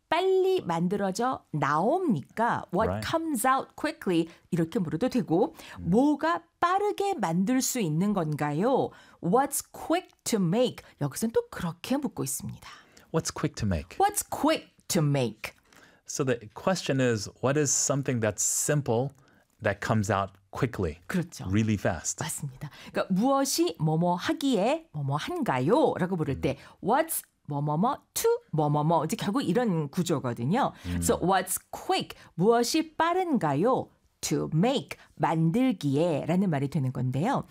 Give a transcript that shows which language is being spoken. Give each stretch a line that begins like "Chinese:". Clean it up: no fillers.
Korean: 빨리 만들어져 나옵니까?
English: What right. comes out quickly
Korean: 이렇게 물어도 되고 뭐가 빠르게 만들 수 있는 건가요?
English: What's quick to make?
Korean: 여기서는 또 그렇게 묻고 있습니다.
English: What's quick to make? What's quick to make? So the question is what is something that's simple that comes out quickly.
Korean: 그렇죠.
English: Really fast.
Korean: 맞습니다. 그러니까 무엇이 뭐뭐 하기에 뭐뭐 한가요? 라고 부를 때 what's 뭐뭐뭐 to 뭐뭐뭐 이제 결국 이런 구조거든요.
English: So what's quick?
Korean: 무엇이 빠른가요?
English: To make
Korean: 만들기에 라는 말이 되는 건데요.